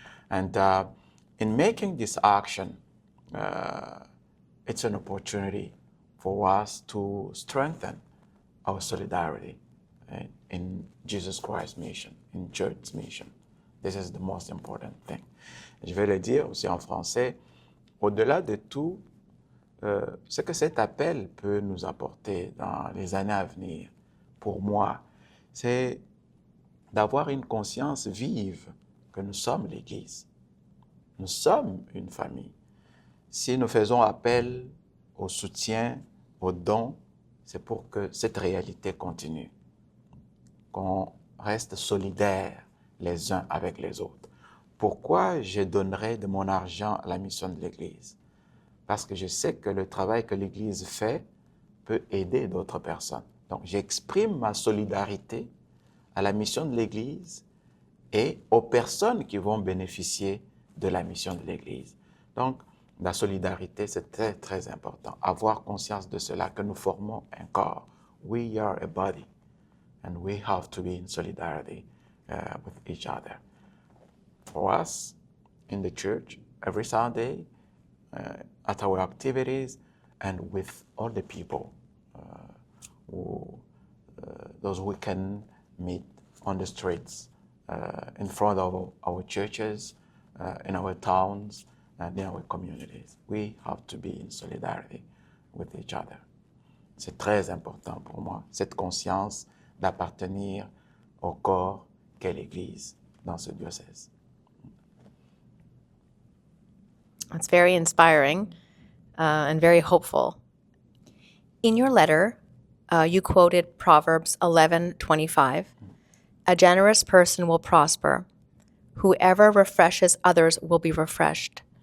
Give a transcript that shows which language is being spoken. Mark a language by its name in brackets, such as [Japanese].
[English] And in making this action, it's an opportunity for us to strengthen our solidarity in Jesus Christ's mission, in church's mission. This is the most important thing. [French] Je vais le dire aussi en français. Au-delà de tout, ce que cet appel peut nous apporter dans les années à venir, pour moi, c'est d'avoir une conscience vive que nous sommes l'Église. Nous sommes une famille. Si nous faisons appel au soutien, aux dons, c'est pour que cette réalité continue, qu'on reste solidaires les uns avec les autres. Pourquoi je donnerais de mon argent à la mission de l'Église? Parce que je sais que le travail que l'Église fait peut aider d'autres personnes. Donc, j'exprime ma solidarité à la mission de l'Église et aux personnes qui vont bénéficier de la mission de l'Église. Donc, la solidarité, c'est très, très important. Avoir conscience de cela, que nous formons un corps. [English] We are a body, and we have to be in solidarity with each other. For us, in the church, every Sunday, at our activities, and with all the people, those we can meet on the streets, in front of our churches, in our towns, and in our communities. We have to be in solidarity with each other. [French] C'est très important pour moi, cette conscience d'appartenir au corps qu'est l'Église dans ce diocèse. [English] That's very inspiring and very hopeful. In your letter, you quoted Proverbs 11:25. A generous person will prosper. Whoever refreshes others will be refreshed.